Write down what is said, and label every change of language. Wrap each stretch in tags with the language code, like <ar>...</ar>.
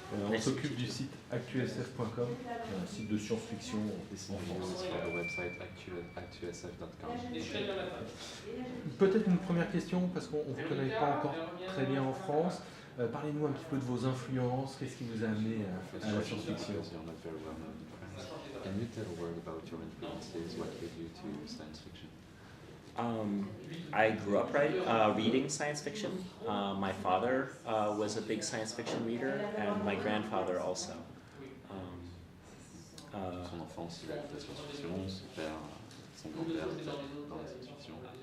<fr>On s'occupe du site actusf.com, un site de science-fiction.</fr> <en>this news for the website actusf.com.</en> <fr>Peut-être une première question, parce qu'on ne vous connaît pas encore très bien en France. Parlez-nous un petit peu de vos influences, qu'est-ce qui vous a amené à la science-fiction?</fr> <en>You're not very well known in France. Can you tell a word about your influences, what led you to science fiction? I grew up reading science fiction. My father was a big science fiction reader, and my grandfather also.</en> <fr>Son enfance, il a fait de la science-fiction, son père, son grand-père était dans la science-fiction.</fr>